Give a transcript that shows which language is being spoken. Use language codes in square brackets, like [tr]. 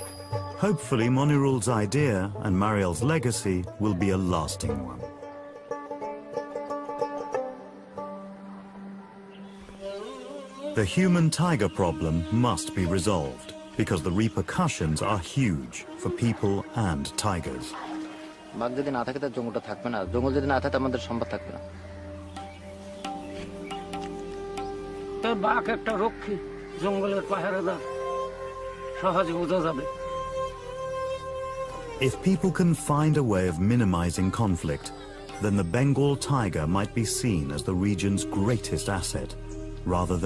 [en] Hopefully Monirul's idea and Marielle's legacy will be a lasting one. The human-tiger problem must be resolved because the repercussions are huge for people and tigers. [bn] বাঘ যদি না থাকে তার জঙ্গলটা থাকবে না, জঙ্গল যদি না থাকে আমাদের সম্পদ থাকবে না। তো বাঘ একটা রক্ষী, জঙ্গলের পাহারাদার, সহজে বোঝা যাবে। [en] If people can find a way of minimizing conflict, then the Bengal tiger might be seen as the region's greatest asset, rather than